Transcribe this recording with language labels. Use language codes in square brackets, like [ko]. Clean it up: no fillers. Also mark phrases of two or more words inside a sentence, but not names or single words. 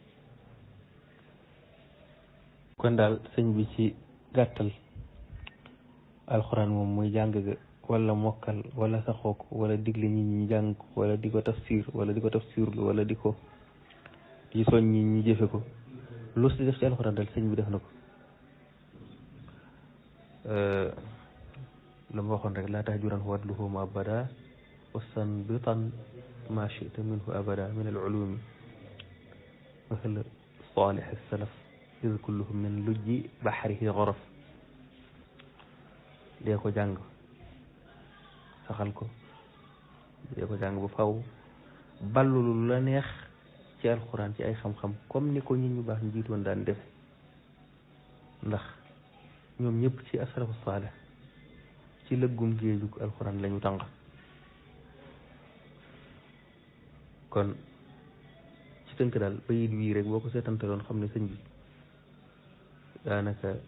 [wo] kon daal sëñ bi ci gàttal alxuraan moom muy jàng ga wala mokkal wala saxoo ko wala digle ñi ñi jàng ko wala di ko tafsir wala di ko tafsirlu wala di ko di soñ ñi ñi jëfe ko lu si def ci alxuraan daal sëñ bi def na ko la ma waxoon rek [ar] لا تهجرن ورده ما أبدا واستنبطن ما شئت منه أبدا من العلوم مثل صالح السلف إذ كلهم من لج بحره غرف [wo] dee ko jàng saxal ko dee ko jàng bu faw ballulu la neex ci alxuraan ci ay xam-xam comme ni ko nit ñu baax ñu jiitoon daan def ndax ñoom ñëpp ci [ar] السلف الصالح [wo] ci lëggum géejug alxuraan lañu tànq kon ci tënk daal bayit wii rek boo ko seetantaloon xam ne sëñ bi daanaka